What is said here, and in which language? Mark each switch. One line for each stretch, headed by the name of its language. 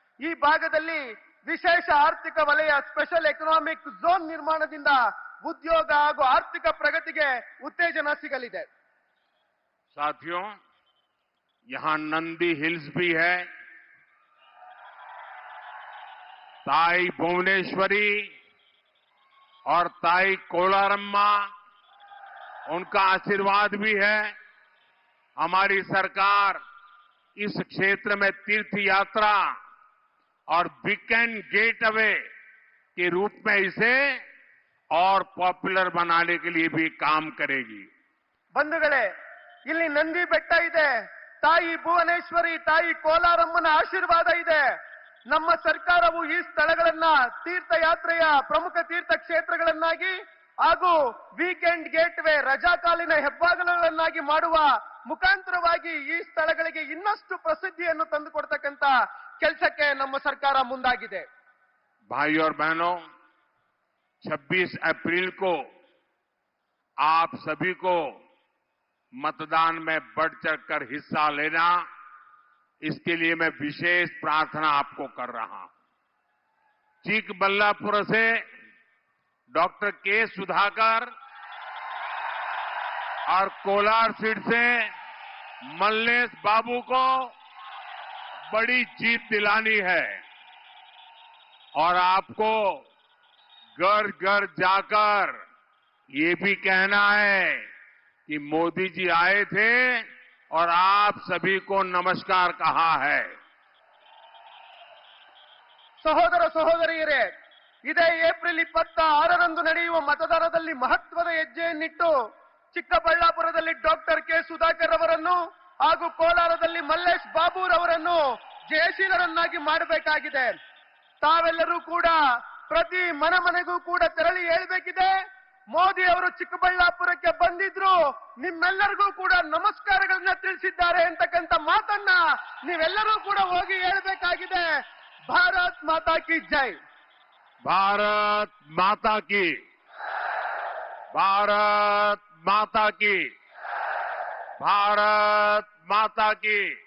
Kannada: ಈ ಭಾಗದಲ್ಲಿ ವಿಶೇಷ ಆರ್ಥಿಕ ವಲಯ
English: special economic zone
Kannada: ನಿರ್ಮಾಣದಿಂದ ಉದ್ಯೋಗ ಹಾಗೂ ಆರ್ಥಿಕ ಪ್ರಗತಿಗೆ ಉತ್ತೇಜನ ಸಿಗಲಿದೆ.
Hindi: साथियों, यहां नंदी हिल्स भी है. ताई भुवनेश्वरी और ताई कोलारम्मा, उनका आशीर्वाद भी है. हमारी सरकार इस क्षेत्र में तीर्थ यात्रा और वीकेंड गेटवे के रूप में इसे और पॉपुलर बनाने के लिए भी काम करेगी. ಬಂಧುಗಳೇ, ಇಲ್ಲಿ ನಂದಿ ಬೆಟ್ಟ ಇದೆ, ತಾಯಿ ಭುವನೇಶ್ವರಿ, ತಾಯಿ ಕೋಲಾರಮ್ಮನ ಆಶೀರ್ವಾದ ಇದೆ. ನಮ್ಮ ಸರ್ಕಾರವು ಈ ಸ್ಥಳಗಳನ್ನ ತೀರ್ಥಯಾತ್ರೆಯ ಪ್ರಮುಖ ತೀರ್ಥ ಕ್ಷೇತ್ರಗಳನ್ನಾಗಿ ಹಾಗೂ ವೀಕೆಂಡ್ ಗೇಟ್ವೇ ರಜಾಕಾಲಿನ ಹೆಬ್ಬಾಗಿಲುಗಳನ್ನಾಗಿ ಮಾಡುವ ಮುಖಾಂತರವಾಗಿ ಈ ಸ್ಥಳಗಳಿಗೆ ಇನ್ನಷ್ಟು ಪ್ರಸಿದ್ಧಿಯನ್ನು ತಂದುಕೊಡ್ತಕ್ಕಂತ ಕೆಲಸಕ್ಕೆ ನಮ್ಮ ಸರ್ಕಾರ ಮುಂದಾಗಿದೆ. भाइयों और बहनों, 26 अप्रैल को आप सभी को मतदान में बढ़ चढ़कर हिस्सा लेना, इसके लिए मैं विशेष प्रार्थना आपको कर रहा हूं। चिकबल्लापुर से डॉक्टर के सुधाकर और कोलार सीट से मल्लेश बाबू को बड़ी जीत दिलानी है और आपको घर घर जाकर ये भी कहना है कि मोदी जी आए थे और आप सभी को नमस्कार कहा है।
Kannada: ಸಹೋದರ ಸಹೋದರಿಯರೇ, ಇದೇ ಏಪ್ರಿಲ್ 26ರಂದು ನಡೆಯುವ ಮತದಾನದಲ್ಲಿ ಮಹತ್ವದ ಹೆಜ್ಜೆಯನ್ನಿಟ್ಟು ಚಿಕ್ಕಬಳ್ಳಾಪುರದಲ್ಲಿ ಡಾಕ್ಟರ್ ಕೆ ಸುಧಾಕರ್ ಅವರನ್ನು ಹಾಗೂ ಕೋಲಾರದಲ್ಲಿ ಮಲ್ಲೇಶ್ ಬಾಬುರವರನ್ನು ಜಯಶೀಲರನ್ನಾಗಿ ಮಾಡಬೇಕಾಗಿದೆ. ತಾವೆಲ್ಲರೂ ಕೂಡ ಪ್ರತಿ ಮನೆಗೂ ಕೂಡ ತೆರಳಿ ಹೇಳಬೇಕಿದೆ, ಮೋದಿ ಅವರು ಚಿಕ್ಕಬಳ್ಳಾಪುರಕ್ಕೆ ಬಂದಿದ್ರು, ನಿಮ್ಮೆಲ್ಲರಿಗೂ ಕೂಡ ನಮಸ್ಕಾರಗಳನ್ನ ತಿಳಿಸಿದ್ದಾರೆ ಅಂತಕ್ಕಂಥ ಮಾತನ್ನ ನೀವೆಲ್ಲರೂ ಕೂಡ ಹೋಗಿ ಹೇಳಬೇಕಾಗಿದೆ.
Hindi: ಭಾರತ್ ಮಾತಾ ಕಿ ಜೈ. भारत माता की, भारत माता की, भारत माता की।